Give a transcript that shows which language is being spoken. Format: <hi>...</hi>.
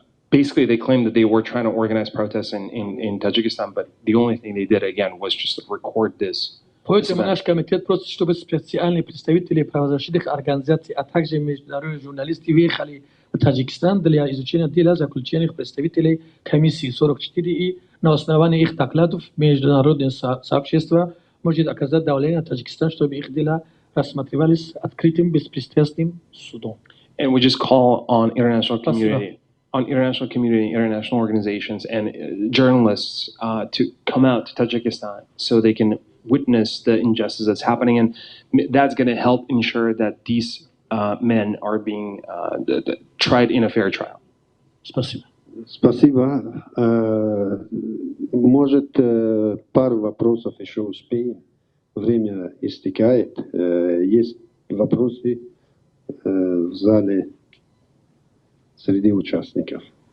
<en>Basically, they claimed that they were trying to organize protests in Tajikistan, but the only thing they did again was just to record this.</en> <ru>Поэтому наш комитет просит, чтобы специальные представители правозащитных организаций, а также международные журналисты выехали в Таджикистан для изучения дела заключенных представителей комиссии 44 и на основании их докладов международное сообщество может оказать давление на Таджикистан, чтобы их дела рассматривались открытым беспристрастным судом.</ru> <en>And we just call on international community, international organizations, and journalists to come out to Tajikistan so they can witness the injustice that's happening, and that's going to help ensure that these men are being tried in a fair trial.</en> <ru>Спасибо. Спасибо. Может, пару вопросов еще успеем. Время истекает. Есть вопросы в зале среди участников.</ru>